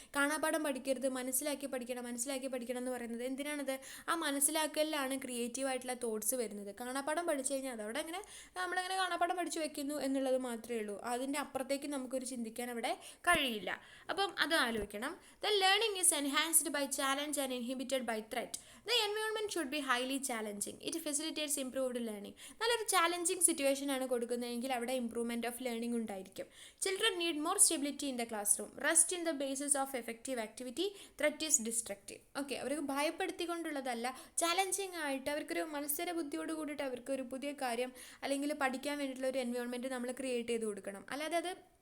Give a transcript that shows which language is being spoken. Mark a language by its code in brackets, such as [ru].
[ml] കാണാപ്പാഠം പഠിക്കരുത്, മനസ്സിലാക്കി പഠിക്കണം എന്ന് പറയുന്നത് എന്തിനാണത്? ആ മനസ്സിലാക്കലിലാണ് ക്രിയേറ്റീവായിട്ടുള്ള തോട്ട്സ് വരുന്നത്. കാണാപ്പാഠം പഠിച്ചു കഴിഞ്ഞാൽ അതവിടെ അങ്ങനെ നമ്മളങ്ങനെ കാണാപ്പാഠം പഠിച്ചു വെക്കുന്നു എന്നുള്ളത് മാത്രമേ ഉള്ളൂ. അതിൻ്റെ അപ്പുറത്തേക്ക് നമുക്കൊരു ചിന്തിക്കാൻ അവിടെ കഴിയില്ല. അപ്പം അത് ആലോചിക്കണം. [en] The learning is enhanced by challenge and inhibited by threat. The environment should be highly challenging. It facilitates improved learning. [ml] നല്ലൊരു ചാലഞ്ചിങ് സിറ്റുവേഷൻ ആണ് കൊടുക്കുന്നതെങ്കിൽ അവിടെ ഇംപ്രൂവ്മെൻറ്റ് ഓഫ് ലേണിംഗ് ഉണ്ടായിരിക്കും. [en] Children need more stability in the classroom. Rest in the basis of effective activity. Threat is destructive. [ml] Okay, അവർക്ക് ഭയപ്പെടുത്തിക്കൊണ്ടുള്ളതല്ല, challenging ആയിട്ട് അവർക്കൊരു മത്സര ബുദ്ധിയോട് കൂടിയിട്ട് അവർക്കൊരു പുതിയ കാര്യം അല്ലെങ്കിൽ പഠിക്കാൻ വേണ്ടിയിട്ടുള്ള ഒരു എൻവയോൺമെൻറ്റ് നമ്മൾ ക്രിയേറ്റ് ചെയ്ത് കൊടുക്കണം. അല്ലാതെ അത്